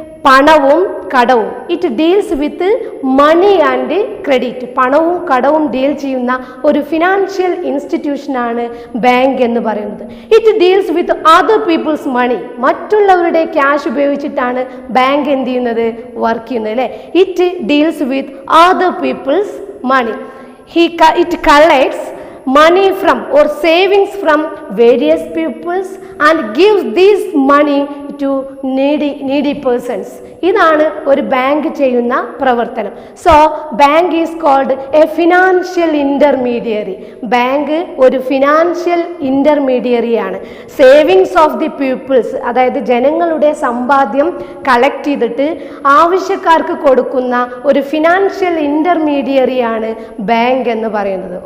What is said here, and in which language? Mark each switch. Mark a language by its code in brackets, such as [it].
[ml] പണവും കടവും. [en] It deals with money and credit. [ml] പണവും കടവും ഡീൽ ചെയ്യുന്ന ഒരു ഫിനാൻഷ്യൽ ഇൻസ്റ്റിറ്റ്യൂഷനാണ് ബാങ്ക് എന്ന് പറയുന്നത്. [en] It deals with other people's money. [ml] മറ്റുള്ളവരുടെ ക്യാഷ് ഉപയോഗിച്ചിട്ടാണ് ബാങ്ക് എന്ത് ചെയ്യുന്നത്? വർക്ക് ചെയ്യുന്നത് അല്ലേ. [en] It deals with other people's money. It collects money from or savings from various peoples and gives this money to needy persons. [ml] ഇതാണ് ഒരു ബാങ്ക് ചെയ്യുന്ന പ്രവർത്തനം. [en] So bank is called a financial intermediary. [ml] Bank ഒരു financial ഇന്റർമീഡിയറിയാണ്. Savings of the people's, അതായത് ജനങ്ങളുടെ സമ്പാദ്യം collect ചെയ്തിട്ട് ആവശ്യക്കാർക്ക് കൊടുക്കുന്ന ഒരു ഫിനാൻഷ്യൽ ഇന്റർമീഡിയറിയാണ് ബാങ്ക് എന്ന് പറയുന്നത്.